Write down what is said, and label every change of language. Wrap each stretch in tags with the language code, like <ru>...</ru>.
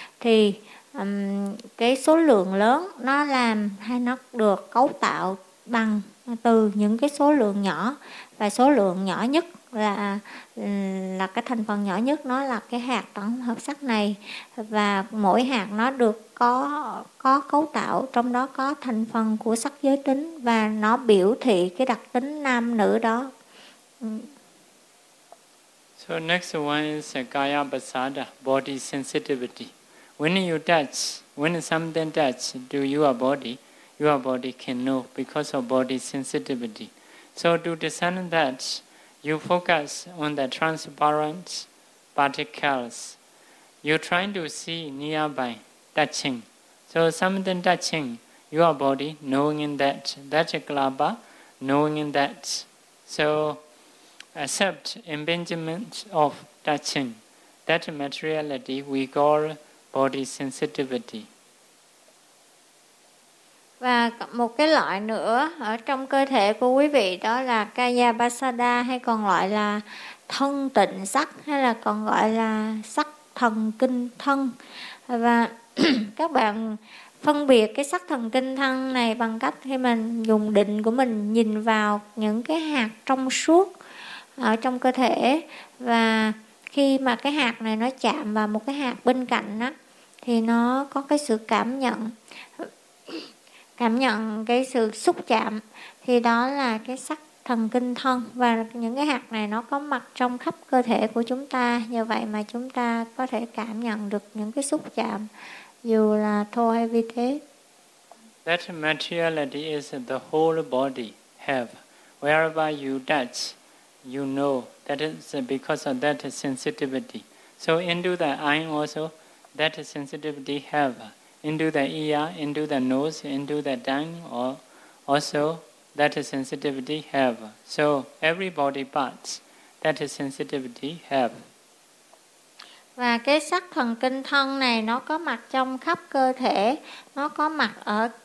<vi>Thì cái số lượng lớn nó làm hay nó được cấu tạo bằng từ những cái số lượng nhỏ, và số lượng nhỏ nhất là cái thành phần nhỏ nhất nó là cái hạt tổng hợp sắc này, và mỗi hạt nó được có cấu tạo, trong đó có thành phần của sắc giới tính và nó biểu thị cái đặc tính nam nữ đó.</vi> <en>So next one is kaya basada, body sensitivity. When you touch, when something touch to your body can know because of body sensitivity. So to discern that, you focus on the transparent particles. You're trying to see nearby, touching. So something touching your body, knowing in that, that's a glaba, knowing in that. So accept impingement of touching. That materiality we call body sensitivity.</en> <vi>Và một cái loại nữa ở trong cơ thể của quý vị đó là kaya basada, hay còn gọi là thân tịnh sắc, hay là còn gọi là sắc thần kinh thân. Và các bạn phân biệt cái sắc thần kinh thân này bằng cách khi mình dùng định của mình nhìn vào những cái hạt trong suốt ở trong cơ thể, và khi mà cái hạt này nó chạm vào một cái hạt bên cạnh đó, thì nó có cái sự cảm nhận cái sự xúc chạm, thì đó là cái sắc thần kinh thân. Và những cái hạt này nó có mặt trong khắp cơ thể của chúng ta, như vậy mà chúng ta có thể cảm nhận được những cái xúc chạm dù là thô hay vi tế.</vi> <en>That materiality is the whole body have. Wherever you touch, you know that is because of that sensitivity. So into the eye also, that sensitivity have. Into the ear, into the nose, into the tongue, or also that sensitivity have. So every body parts that sensitivity have.</en> <vi>Và cái sắc thần kinh thân này nó có mặt trong khắp cơ thể, nó có mặt ở</vi>